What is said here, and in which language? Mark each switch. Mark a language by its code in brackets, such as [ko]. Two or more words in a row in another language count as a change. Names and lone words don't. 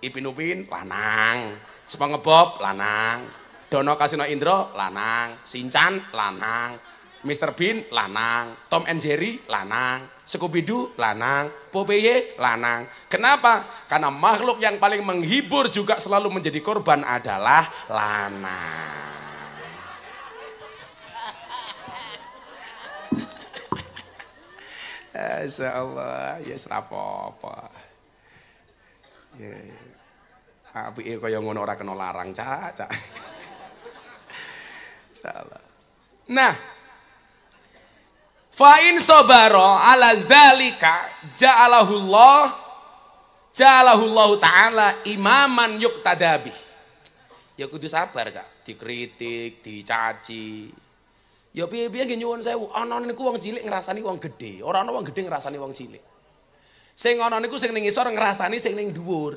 [jv] Ipin Upin lanang, SpongeBob lanang, Dono Kasino Indro lanang, Shinchan lanang, Mr. Bean lanang, Tom and Jerry lanang, Scooby-Doo lanang, Popeye lanang. [id] Kenapa? Karena makhluk yang paling menghibur juga selalu menjadi korban adalah lanang. [jv] Insyaallah ya serapopo. Ya. Apike kaya ngono ora kena larang, Cak. Insyaallah. Nah, [ar] فإن صبر على ذلك جعله الله تعالى إماما يقتدى به. [jv] Ya kudu sabar, Cak. Dikritik, dicaci. Ya piye-piye nggih nyuwun sewu, ana niku wong cilik ngrasani wong gedhe, ora ana wong gedhe ngrasani wong cilik. Sing ana niku sing ning ngisor ngrasani sing ning dhuwur.